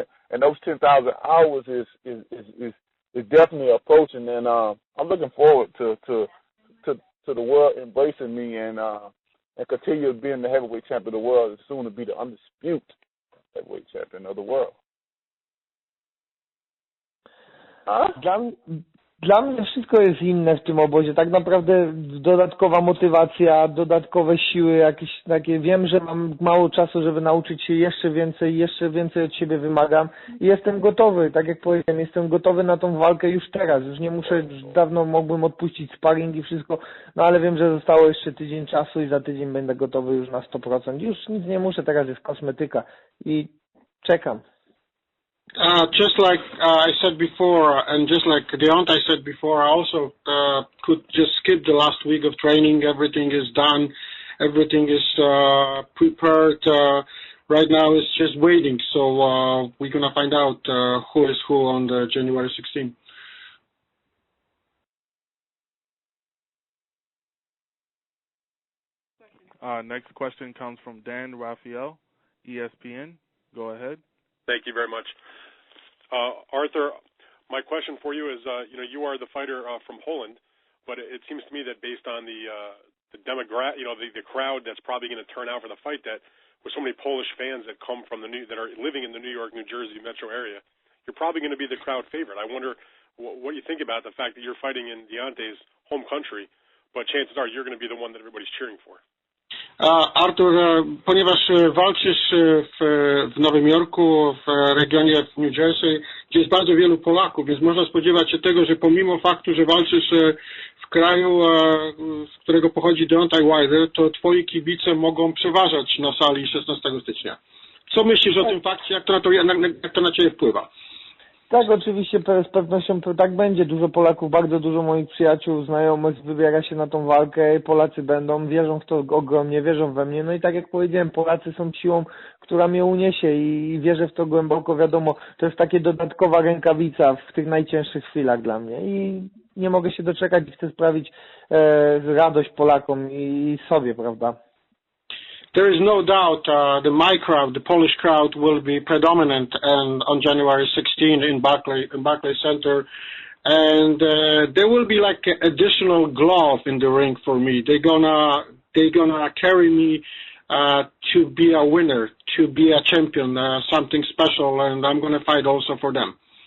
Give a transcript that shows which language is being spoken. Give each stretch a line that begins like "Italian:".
English: And those 10,000 hours is definitely approaching. And I'm looking forward to the world embracing me and continue being the heavyweight champion of the world and soon to be the undisputed heavyweight champion of the world.
Polish: Dla mnie wszystko jest inne w tym obozie. Tak naprawdę dodatkowa motywacja, dodatkowe siły, jakieś takie. Wiem, że mam mało czasu, żeby nauczyć się jeszcze więcej od siebie wymagam. I jestem gotowy, tak jak powiedziałem, jestem gotowy na tą walkę już teraz. Już nie muszę, już dawno mógłbym odpuścić sparring i wszystko, ale wiem, że zostało jeszcze tydzień czasu i za tydzień będę gotowy już na 100%. Już nic nie muszę, teraz jest kosmetyka i czekam.
English: Just like I said before, and just like Deontay said before, I also could just skip the last week of training. Everything is done. Everything is prepared. Right now it's just waiting. So we're going to find out who is who on the January 16th. Next question comes from Dan Rafael, ESPN. Go ahead. Thank you very much. Artur, my question for you is, you are the fighter from Holland, but it seems to me that based on the demographic, the crowd that's probably going to turn out for the fight, that with so many Polish fans that come from that are living in the New York, New Jersey metro area, you're probably going to be the crowd favorite. I wonder what you think about the fact that you're fighting in Deontay's home country, but chances are you're going to be the one that everybody's cheering for.
Polish: Artur, ponieważ walczysz w Nowym Jorku, w regionie New Jersey, gdzie jest bardzo wielu Polaków, więc można spodziewać się tego, że pomimo faktu, że walczysz w kraju, z którego pochodzi Deontay Wilder, to twoi kibice mogą przeważać na sali 16 stycznia. Co myślisz o tym fakcie, jak to na ciebie wpływa? Tak, oczywiście z pewnością to tak będzie. Dużo Polaków, bardzo dużo moich przyjaciół, znajomych wybiera się na tą walkę. Polacy będą, wierzą w to ogromnie, wierzą we mnie. No i tak jak powiedziałem, Polacy są siłą, która mnie uniesie i wierzę w to głęboko. Wiadomo, to jest takie dodatkowa rękawica w tych najcięższych chwilach dla mnie i nie mogę się doczekać i chcę sprawić radość Polakom i sobie, prawda?
English: There is no doubt my crowd, the Polish crowd, will be predominant on January 16 in Barclays Center, and there will be like an additional glove in the ring for me. They're gonna carry me to be a winner, to be a champion, something special, and I'm gonna fight also for them.